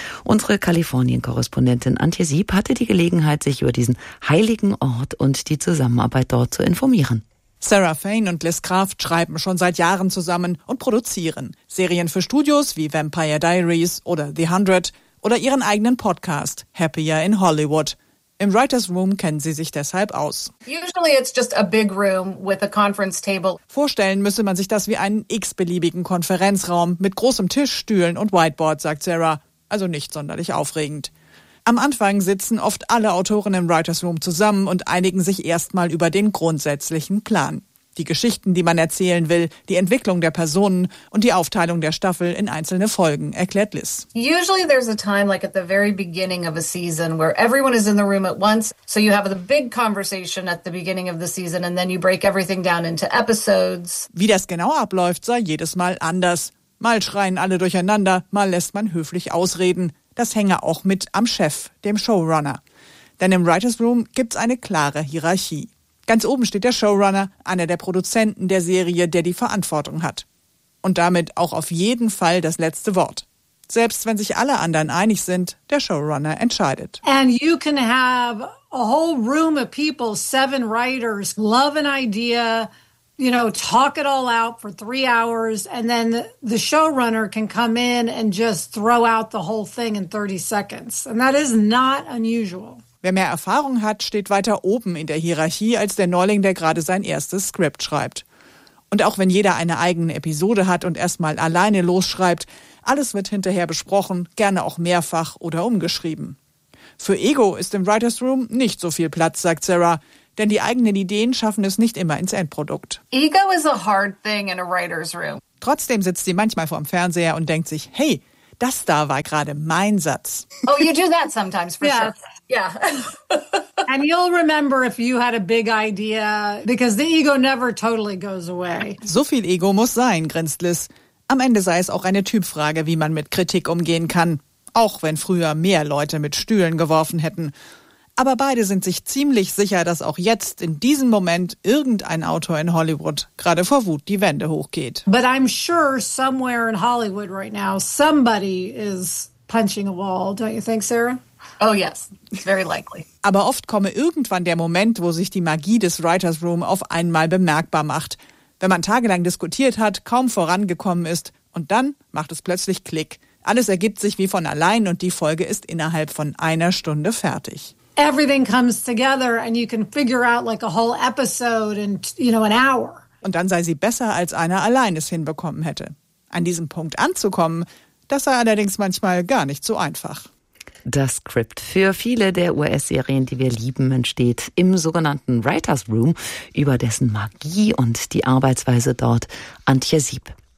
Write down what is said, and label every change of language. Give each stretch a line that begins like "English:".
German: Unsere Kalifornien-Korrespondentin Antje Sieb hatte die Gelegenheit, sich über diesen heiligen Ort und die Zusammenarbeit dort zu informieren. Sarah Fain und Liz Kraft schreiben schon seit Jahren zusammen und produzieren Serien für Studios wie Vampire Diaries oder The 100 oder ihren eigenen Podcast, Happier in Hollywood. Im Writers Room kennen sie sich deshalb aus.
English: Usually it's just a big room with a conference table.
German: Vorstellen müsse man sich das wie einen x-beliebigen Konferenzraum mit großem Tisch, Stühlen und Whiteboard, sagt Sarah. Also nicht sonderlich aufregend. Am Anfang sitzen oft alle Autoren im Writers Room zusammen und einigen sich erstmal über den grundsätzlichen Plan. Die Geschichten, die man erzählen will, die Entwicklung der Personen und die Aufteilung der Staffel in einzelne Folgen, erklärt Liz.
English: Usually there's a time like at the very beginning of a season where everyone is in the room at once. So you have the big conversation at the beginning of the season and then you break everything down into episodes.
German: Wie das genau abläuft, sei jedes Mal anders. Mal schreien alle durcheinander, mal lässt man höflich ausreden. Das hänge auch mit am Chef, dem Showrunner. Denn im Writers Room gibt's eine klare Hierarchie. Ganz oben steht der Showrunner, einer der Produzenten der Serie, der die Verantwortung hat. Und damit auch auf jeden Fall das letzte Wort. Selbst wenn sich alle anderen einig sind, der Showrunner entscheidet.
English: And you can have a whole room of people, 7 writers, love an idea, you know, talk it all out for 3 hours, and then the showrunner can come in and just throw out the whole thing in 30 seconds. And that is not unusual.
German: Wer mehr Erfahrung hat, steht weiter oben in der Hierarchie als der Neuling, der gerade sein erstes Skript schreibt. Und auch wenn jeder eine eigene Episode hat und erstmal alleine losschreibt, alles wird hinterher besprochen, gerne auch mehrfach oder umgeschrieben. Für Ego ist im Writers Room nicht so viel Platz, sagt Sarah, denn die eigenen Ideen schaffen es nicht immer ins Endprodukt.
English: Ego is a hard thing in a writer's room.
German: Trotzdem sitzt sie manchmal vorm Fernseher und denkt sich, hey, Das da war gerade mein Satz.
English: Oh, you do that sometimes, for sure. Yeah. And you'll remember if you had a big idea, because the ego never totally goes away.
German: So viel Ego muss sein, grinst Liz. Am Ende sei es auch eine Typfrage, wie man mit Kritik umgehen kann. Auch wenn früher mehr Leute mit Stühlen geworfen hätten. Aber beide sind sich ziemlich sicher, dass auch jetzt, in diesem Moment, irgendein Autor in Hollywood gerade vor Wut die Wände hochgeht.
English: But I'm sure somewhere in Hollywood right now, somebody is punching a wall, don't you think, Sarah? Oh yes, it's very likely.
German: Aber oft komme irgendwann der Moment, wo sich die Magie des Writers Room auf einmal bemerkbar macht. Wenn man tagelang diskutiert hat, kaum vorangekommen ist und dann macht es plötzlich Klick. Alles ergibt sich wie von allein und die Folge ist innerhalb von einer Stunde fertig.
English: Everything comes together and you can figure out like a whole episode in, you know, an hour.
German: Und dann sei sie besser, als einer allein es hinbekommen hätte. An diesem Punkt anzukommen, das sei allerdings manchmal gar nicht so einfach. Das Skript für viele der US-Serien, die wir lieben, entsteht im sogenannten Writer's Room, über dessen Magie und die Arbeitsweise dort Antje Sieb.